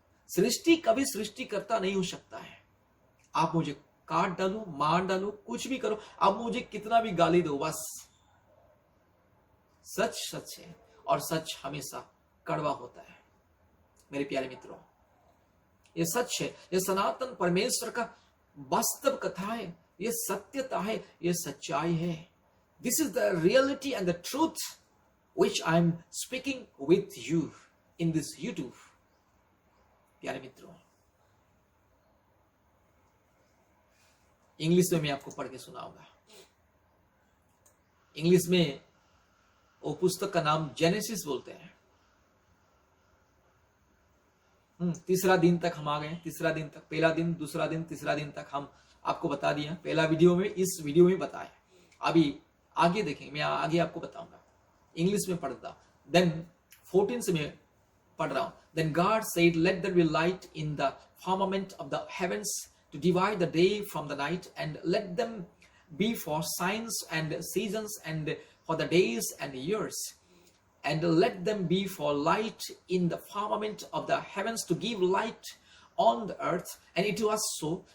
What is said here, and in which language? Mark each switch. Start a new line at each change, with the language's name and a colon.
Hindi: सृष्टि कभी सृष्टिकर्ता नहीं हो सकता है। आप मुझे काट डालो, मार डालो, कुछ भी करो, आप मुझे कितना भी गाली दो, बस सच सच है और सच हमेशा कड़वा होता है। मेरे प्यारे मित्रों, ये सच है, ये सनातन परमेश्वर का वास्तव कथा है, ये सत्यता है, ये सच्चाई है।
English: This is the reality and the truth which I am speaking with you in this YouTube।
Hindi: प्यारे मित्रों, इंग्लिश में मैं आपको पढ़ के सुनाऊंगा। इंग्लिश में वो पुस्तक का नाम जेनेसिस बोलते हैं। तीसरा दिन तक हम आ गए, तीसरा दिन तक, पहला दिन, दूसरा दिन, तीसरा दिन तक हम आपको बता दिया। पहला वीडियो में, इस वीडियो में बताया। अभी आगे देखेंगे, मैं आगे आपको बताऊंगा। इंग्लिश में पढ़ता, देन 14 से मैं पढ़ रहा हूं।
English: Then God said, let there be light in the firmament of the heavens to divide the day from the night, and let them be for signs and seasons and for the days and years, and let them be for light in the firmament of the heavens to give light on the earth. And it was so.